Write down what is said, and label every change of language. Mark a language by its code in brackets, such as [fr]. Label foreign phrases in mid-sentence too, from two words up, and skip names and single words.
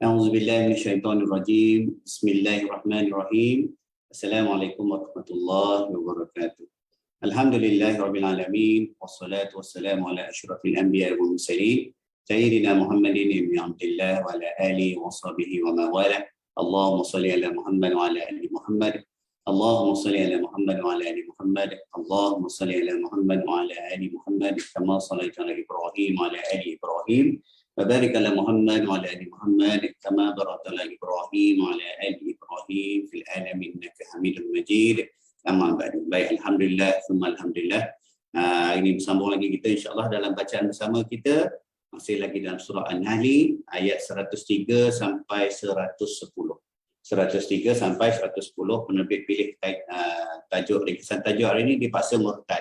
[ar] أعوذ بالله من الشيطان الرجيم. بسم الله الرحمن الرحيم. السلام عليكم ورحمة الله وبركاته. الحمد لله رب العالمين والصلاة والسلام على أشرف الأنبياء والمرسلين سيدنا محمد ابن عبد الله وعلى آله وصحبه ومن والى. اللهم صل على محمد وعلى آل محمد. اللهم صل على محمد وعلى آل محمد. Allahumma shalli ala Muhammad wa ala ali Muhammad. اللهم صل على محمد وعلى آل محمد كما صليت على إبراهيم وعلى آل إبراهيم. وبارك على محمد وعلى ال محمد كما باركت على ابراهيم وعلى ال ابراهيم في العالمين انك حميد مجيد. أما بعد. [ms] Baik, [ar] الحمد لله ثم الحمد لله. [ms] Ini bersambung lagi kita [ar] إن شاء الله [ms] dalam bacaan bersama kita, masih lagi dalam surah An-Nahl ayat 103 sampai 110. 103 sampai 110 penerbit pilih tajuk ringkasan tajuk hari ini dipaksa murtad.